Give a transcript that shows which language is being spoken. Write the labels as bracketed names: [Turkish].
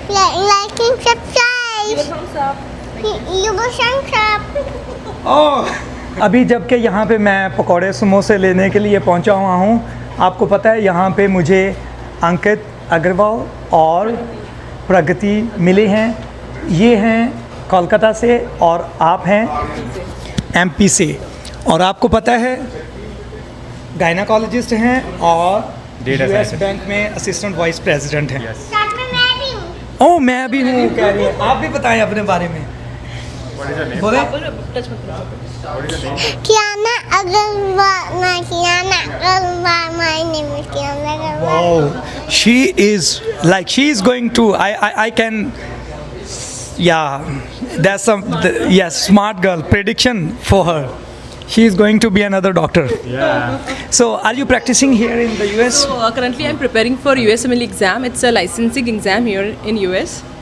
[English] Like and subscribe. You will thumbs up. [Hindi] अभी जबकि यहाँ पे मैं पकौड़े समोसे लेने के लिए पहुँचा हुआ हूँ, आपको पता है यहाँ पे मुझे अंकित अग्रवाल और प्रगति मिले हैं। ये हैं कोलकाता से और आप हैं एमपी से, और आपको पता है गायनाकोलॉजिस्ट हैं और [English] Data US scientist. [Hindi] बैंक में असिस्टेंट वाइस प्रेसिडेंट हैं। साथ में मैं भी हूँ। ओह मैं भी हूँ कह रही है। आप भी बताएं अपने बारे में। बोले टच मत करो। [English] कियाना अग्रवाल, मैं Kiana Agrawal, my name is Kiana Agrawal. Oh, she is going to, I can, yeah, that's yes, smart girl, prediction for her. She is going to be another doctor. Yeah. So, are you practicing here in the US? So currently I'm preparing for USMLE exam. It's a licensing exam here in US.